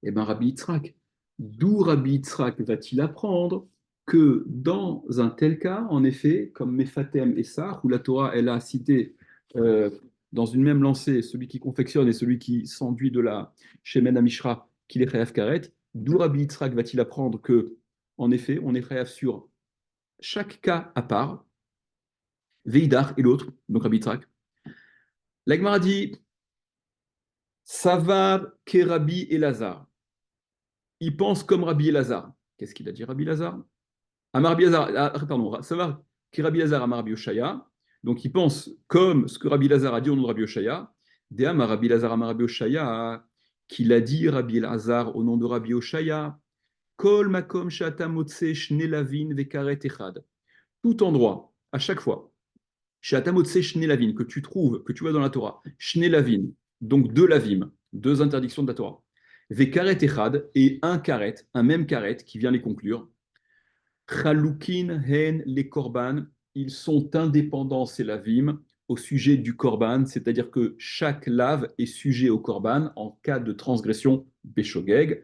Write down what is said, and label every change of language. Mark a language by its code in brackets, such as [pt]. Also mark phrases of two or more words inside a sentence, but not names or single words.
[fr] Eh bien, Rabbi Yitzhak, d'où Rabbi Yitzhak va-t-il apprendre que dans un tel cas, en effet, comme Mephatem et Sar, où la Torah, elle a cité euh, dans une même lancée celui qui confectionne et celui qui s'enduit de la [he] שמן המשחה, [fr] qu'il est [he] חייב כרת, [fr] d'où Rabbi Yitzhak va-t-il apprendre que, en effet, on est [he] חייב על [fr] chaque cas à part, Veidar et l'autre, donc Rabbi Yitzhak. L'Agmara dit [he] סבר כרבי אלעזר. [fr] Il pense comme Rabbi Elazar. Qu'est-ce qu'il a dit, Rabbi Elazar? [he] אמר רבי אלעזר, pardon, סבר כרבי אלעזר אמר רבי אושעיא. [fr] Donc il pense comme ce que Rabbi Elazar a dit au nom de Rabbi Oshaya. [he] דאמר רבי אלעזר אמר רבי אושעיא, [fr] qu'il a dit Rabbi Elazar au nom de Rabbi Oshaya. [he] כל מקום שאתה מוצא שני לאוין וכרת אחד. [fr] Tout endroit, à chaque fois, [he] שאתה מוצא שני לאוין, [fr] que tu trouves, que tu vois dans la Torah, [he] שני לאוין, [fr] donc deux lavim, deux interdictions de la Torah. [he] וכרת אחד, [fr] et un karet, un même karet qui vient les conclure. [he] חלוקין הן [fr] les korban, ils sont indépendants, ces lavim, au sujet du korban, c'est-à-dire que chaque lave est sujet au korban en cas de transgression béchogeg.